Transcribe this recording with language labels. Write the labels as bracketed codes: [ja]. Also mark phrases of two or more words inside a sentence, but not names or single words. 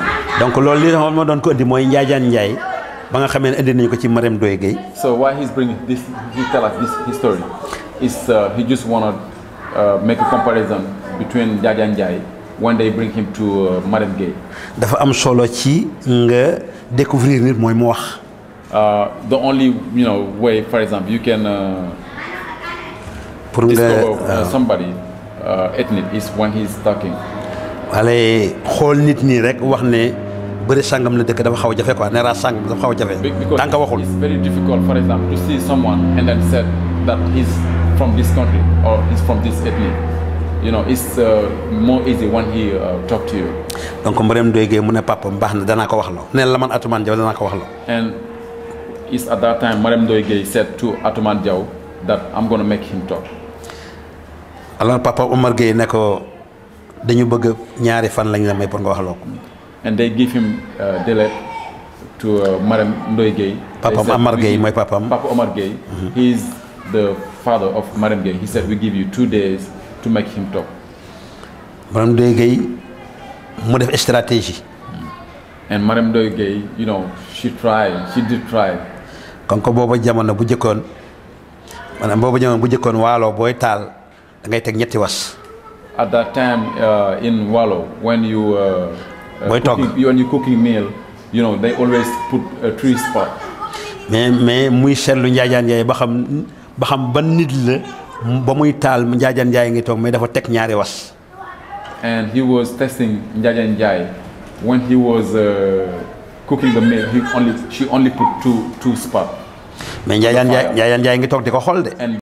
[wo] Donc loolu li ma doon ko indi mooy Njaajaan Njaay ba nga xamee ne indi nañu ko ci Marème Ndoye Gueye. [en] So why he's bringing this, he tell us this story, is he just want to make a comparison between Njaajaan Njaay when they bring him to Marème Gueye. [wo] Dafa am solo ci nga découvrir nit mooy mu wax. [en] The only, you know, way, for example, you can discover somebody ethnic is when he's talking. [wo] Wale xool nit nii rek wax ne bëri sangam la dëkk dafa xaw a jafe quoi ne raas sangam dafa xaw a jafe. Tant que waxul. [en] It's very difficult, for example, to see someone and then said that he's from this country or he's from this ethnic. You know, it's more easy when he talk to you. [wo] Donc Marème Ndoye Gueye mu ne papa baax na danaa ko wax loo ne la man Atoumane Diaw danaa ko wax loo. [en] And it's at that time Marème Ndoye Gueye said to Atoumane Diaw that I'm going to make him talk. [wo] Alors papa Omar Gueye ne ko dañu bëgg ñaari fan lañ la may pour nga wax loo ko. [en] And they give him delay to Marème Ndoye Gueye. [wo] Papa Omar Gueye mooy papam. Papa Omar Gueye. [en] He is the father of Marème Gueye. He said we give you 2 days to make him talk. [wo] Marème Ndoye Gueye mu def stratégie. [en] And Marème Ndoye Gueye, you know, she did try. [wo] Kon ko booba jamono bu jëkkoon maanaam booba jamono bu jëkkoon waalo booy taal da ngay teg ñetti was. [en] At that time in Wallo, when you cooking meal, you know, they always put a 3 spot. [wo] mais muy seetlu Njaajaan Njaay ba xam ban nit la ba muy taal Njaajaan Njaay ngi toog mais dafa teg ñaari was. [en] And he was testing Njaajaan Njaay when he was cooking the meal. She only put two spot. [wo] Mais Njaajaan Njaay ngi toog di ko xool de.